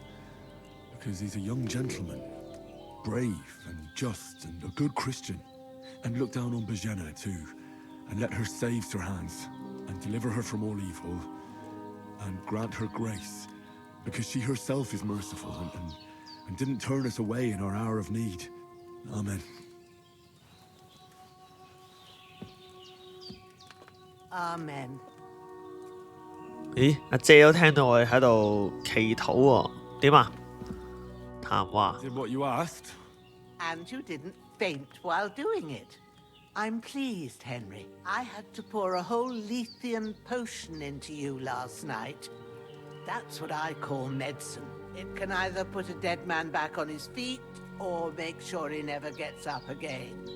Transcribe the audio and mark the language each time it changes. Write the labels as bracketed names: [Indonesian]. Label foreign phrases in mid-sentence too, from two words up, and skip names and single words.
[English] Because he's a young gentleman. Brave and just and a good Christian. And look down on Bajana too, and let her save Sir Hans, and deliver her from all evil, and grant her grace, because she herself is merciful and didn't turn us away in our hour of need. Amen. Amen. [Cantonese] 咦，阿姐都聽到我哋喺度祈禱喎，點啊？談話。 [English] Did what you asked? And you didn't faint while doing it. I'm pleased, Henry. I had to pour a whole Lethean potion into you last night. That's what I call medicine. It can either put a dead man back on his feet or make sure he never gets up again.